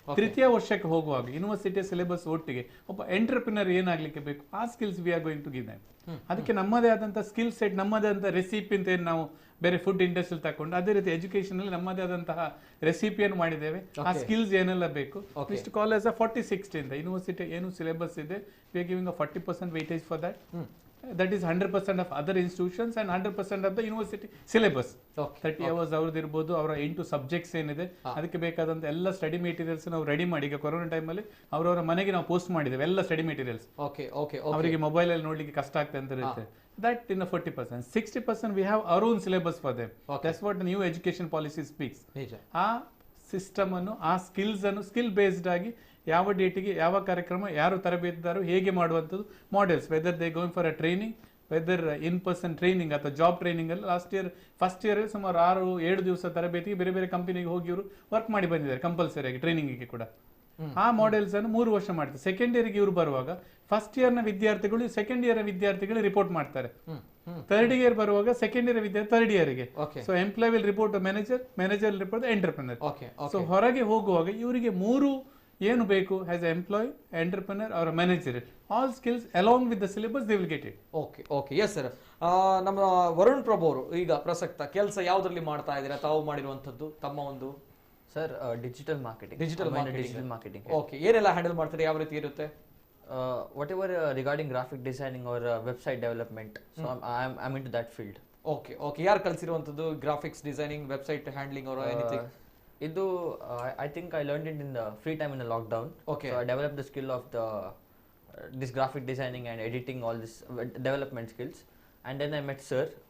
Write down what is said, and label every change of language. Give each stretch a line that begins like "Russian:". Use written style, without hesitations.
Kannada: ತೃತೀಯ ವರ್ಷಕ್ಕೆ ಹೋಗುವಾಗ ಯೂನಿವರ್ಸಿಟಿಯ ಸಿಲೆಬಸ್ ಒಟ್ಟಿಗೆ ಒಬ್ಬ ಎಂಟರ್ಪ್ರಿನರ್ ಏನಾಗ್ಲಿಕ್ಕೆ ಬೇಕು ಆ skills
English: We are going to give them.
Kannada: ಅದಕ್ಕೆ ನಮ್ಮದೇ ಆದಂತ ಸ್ಕಿಲ್ ಸೆಟ್, ನಮ್ಮದೇ ಆದಂತ ರೆಸಿಪಿ ಅಂತ ಏನು ನಾವು ಬೇರೆ ಫುಡ್ ಇಂಡಸ್ಟ್ರಿ ತಕೊಂಡು ಅದೇ ರೀತಿ ಎಜುಕೇಶನ್ ಅಲ್ಲಿ ನಮ್ಮದೇ ಆದಂತಹ ರೆಸಿಪಿಯನ್ನು ಮಾಡಿದ್ದೇವೆ. ಆ ಸ್ಕಿಲ್ಸ್ ಏನೆಲ್ಲ ಬೇಕು ಇಷ್ಟು ಕಾಲೇಜ್ 40-60 ಇಂದ ಯೂನಿವರ್ಸಿಟಿ ಏನು ಸಿಲೆಬಸ್ ಇದೆ
English: We are giving 40% weightage for that. That is 100% of other institutions and 100% of the university syllabus.
Kannada: 30 hours ಅವ್ರದ್ದು ಇರ್ಬೋದು. ಅವರ 8 ಸಬ್ಜೆಕ್ಟ್ಸ್ ಏನಿದೆ ಅದಕ್ಕೆ ಬೇಕಾದಂತ ಎಲ್ಲ ಸ್ಟಡಿ ಮೆಟೀರಿಯಲ್ಸ್ ನಾವು ರೆಡಿ ಮಾಡಿ ಈಗ ಕೊರೋನಾ ಟೈಮಲ್ಲಿ ಅವರವರ ಮನೆಗೆ ನಾವು ಪೋಸ್ಟ್ ಮಾಡಿದ್ದೇವೆ ಎಲ್ಲ ಸ್ಟಡಿ ಮೆಟೀರಿಯಲ್ಸ್. ಅವರಿಗೆ ಮೊಬೈಲ್ ಅಲ್ಲಿ ನೋಡ್ಲಿಕ್ಕೆ ಕಷ್ಟ ಆಗ್ತದೆ ಅಂತ ಇರುತ್ತೆ.
English: That in a 40%, 60% we have our own syllabus for them. That's what the new education policy speaks.
Kannada: ಆ ಸಿಸ್ಟಮ್ ಅನ್ನು, ಆ ಸ್ಕಿಲ್ಸ್ ಅನ್ನು ಸ್ಕಿಲ್ ಬೇಸ್ಡ್ ಆಗಿ ಯಾವ ಡೇಟಿಗೆ ಯಾವ ಕಾರ್ಯಕ್ರಮ, ಯಾರು ತರಬೇತಿದಾರರು, ಹೇಗೆ ಮಾಡುವಂಥದ್ದು models,
English: whether they going for a training, whether in person training
Kannada: ಅಥವಾ ಜಾಬ್ ಟ್ರೈನಿಂಗ್ ಅಲ್ಲಿ ಫಸ್ಟ್ ಇಯರ್ ಸುಮಾರು 6-7 ದಿವಸ ತರಬೇತಿಗೆ ಬೇರೆ ಬೇರೆ ಕಂಪನಿಗೆ ಹೋಗಿ ಇವರು ವರ್ಕ್ ಮಾಡಿ ಬಂದಿದ್ದಾರೆ ಕಂಪಲ್ಸರಿಯಾಗಿ ಟ್ರೈನಿಂಗಿಗೆ ಕೂಡ. ಆ ಮಾಡೆಲ್ಸ್ ಅನ್ನು 3 ವರ್ಷ ಮಾಡ್ತಾರೆ. ಸೆಕೆಂಡ್ ಇಯರ್ಗೆ ಇವರು ಬರುವಾಗ ಫಸ್ಟ್ ಇಯರ್ ನ ವಿದ್ಯಾರ್ಥಿಗಳು ಸೆಕೆಂಡ್ ಇಯರ್ ವಿದ್ಯಾರ್ಥಿಗಳು ರಿಪೋರ್ಟ್ ಮಾಡ್ತಾರೆ. ಥರ್ಡ್ ಇಯರ್ ಬರುವಾಗ ಸೆಕೆಂಡ್ ಇಯರ್ ವಿದ್ಯಾರ್ಥಿ ಥರ್ಡ್ ಇಯರ್ಗೆ.
English: So employee will report manager, manager report entrepreneur. So
Kannada: ಹೊರಗೆ ಹೋಗುವಾಗ ಇವರಿಗೆ 3 ಏನು ಬೇಕು
English: As a employee, entrepreneur ಅವರ manager, all skills along with the syllabus they will get it. Okay yes sir.
Kannada: ನಮ್ಮ ವರುಣ್ ಪ್ರಭು ಅವರು ಈಗ ಪ್ರಸಕ್ತ ಕೆಲಸ ಯಾವ್ದ್ರಲ್ಲಿ ಮಾಡ್ತಾ ಇದ್ದೀರಾ? ತಾವು ಮಾಡಿರುವಂತದ್ದು ತಮ್ಮ ಒಂದು ಸರ್ ಡಿಜಿಟಲ್ ಮಾರ್ಕೆಟಿಂಗ್. ಓಕೆ, ಏನೆಲ್ಲ ಹ್ಯಾಂಡಲ್ ಮಾಡ್ತಾರೆ, ಯಾವ ರೀತಿ ಇರುತ್ತೆ?
English: Whatever regarding graphic designing or website development, so I'm into that field.
Kannada: Okay okay, ಯಾರು ಕಲಿಸಿರುವಂಥದ್ದು?
English: Graphics designing, website handling ಅವರ anything? ಇದು I think I learned it in the free time in the lockdown. Okay. So I developed the skill of this graphic designing and editing, all this development skills. And then I met sir.